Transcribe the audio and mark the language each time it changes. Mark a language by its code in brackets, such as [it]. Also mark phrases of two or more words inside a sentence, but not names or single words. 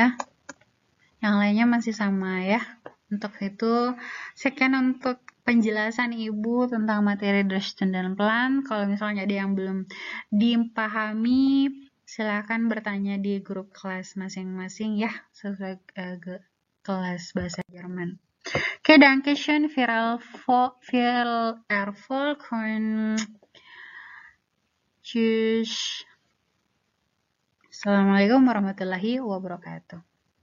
[id] Yang lainnya masih sama ya. Untuk itu, sekian untuk penjelasan Ibu tentang materi Dresden dan Plan. Kalau misalnya ada yang belum dipahami, silakan bertanya di grup kelas masing-masing ya, sesuai kelas bahasa Jerman. Oke, [de] Dankeschön viel Erfolg und tschüss. [ar] السلام عليكم ورحمة الله وبركاته.